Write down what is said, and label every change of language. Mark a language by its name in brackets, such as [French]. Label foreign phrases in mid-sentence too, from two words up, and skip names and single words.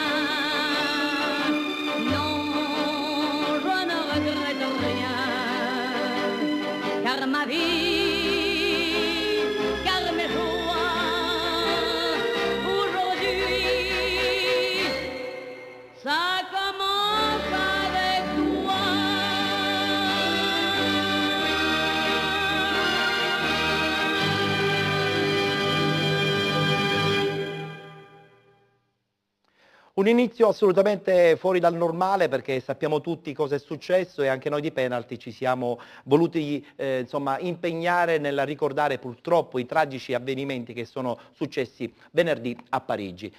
[French] Non, je ne regrette rien, car ma vie, car mes joies, aujourd'hui, ça commence avec toi. [Italian] Un inizio assolutamente fuori dal normale, perché sappiamo tutti cosa è successo e anche noi di Penalty ci siamo voluti insomma, impegnare nel ricordare purtroppo i tragici avvenimenti che sono successi venerdì a Parigi.